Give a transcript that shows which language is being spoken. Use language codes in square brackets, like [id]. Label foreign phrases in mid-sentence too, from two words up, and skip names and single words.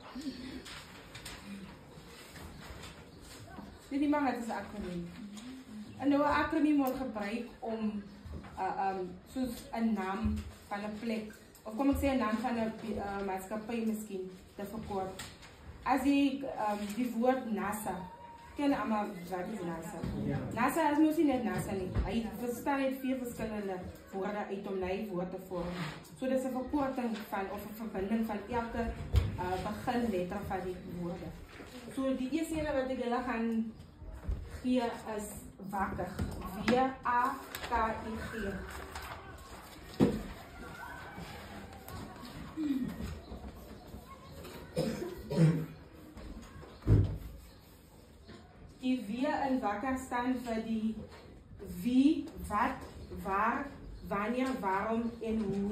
[af] Dit is maar [nl] het is een acroniem. [af] 'n nou akroniem word gebruik om soos 'n naam van 'n plek of kom ek sê 'n naam van 'n maatskappy miskien te verkort. As jy die woord NASA ken almal wat is NASA? Ja. NASA is mos nie net NASA nie. Hy bestaan uit 4 verskillende woorde uit om hy woord te vorm. So dis 'n verkorting van of 'n verbinding van elke beginletter van die woorde. So die eerste ene wat ek julle gaan gee is wakig. W-A-K-I-G. Die W in wakker staan vir die wie, wat, waar, wanneer, waarom en hoe.